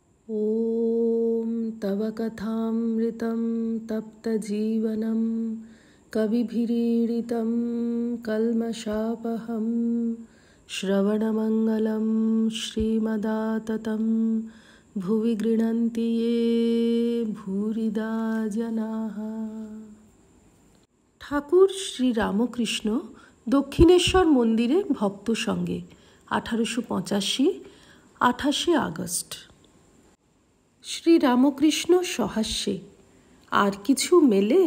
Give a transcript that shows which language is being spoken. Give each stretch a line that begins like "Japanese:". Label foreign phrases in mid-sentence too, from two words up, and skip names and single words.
Sanskrit: ॐ तव कथामृतं तप्तजीवनं कविभिरीडितं कल्मषापहं श्रवणमङ्गलं श्रीमदाततं भुवि गृह्णन्ति ये भूरिदा जनाः।
Bangla: ঠাকুর শ্রী রামকৃষ্ণ দক্ষিণেশ্বর মন্দিরে ভক্ত সঙ্গে 1885 28 আগস্ট। শ্রী রামকৃষ্ণ সহাস্যে, আর কিছু মেলে?